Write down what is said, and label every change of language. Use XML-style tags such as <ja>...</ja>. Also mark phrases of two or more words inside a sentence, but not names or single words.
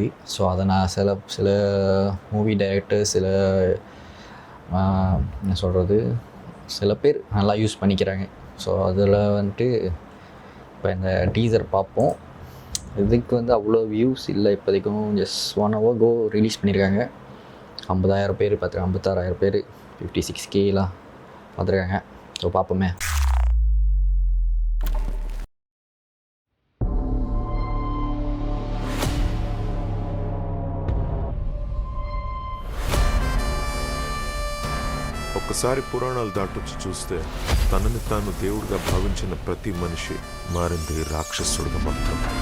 <ta>ஸோ அதை நான் சில</ta> <en>movie director</en> <ta>என்ன சொல்கிறது, சில பேர் நல்லா யூஸ் பண்ணிக்கிறாங்க. ஸோ அதில் வந்துட்டு இப்போ இந்த டீசர் பார்ப்போம். இதுக்கு வந்து அவ்வளோ வியூஸ் இல்லை இப்போதைக்கும்.</ta> <en>just 1 hour</en> <ta>ரிலீஸ் பண்ணியிருக்காங்க. 50,000 பேர் 56,000 பேர் 56Kலாம் பார்த்துருக்காங்க. ஸோ பார்ப்போமே.</ta> <te>ఒకసారి పురాణాలు దాటొచ్చి చూస్తే తనని తాను దేవుడిగా భావించిన ప్రతి మనిషి మారింది రాక్షసుడిగా మాత్రం.</te>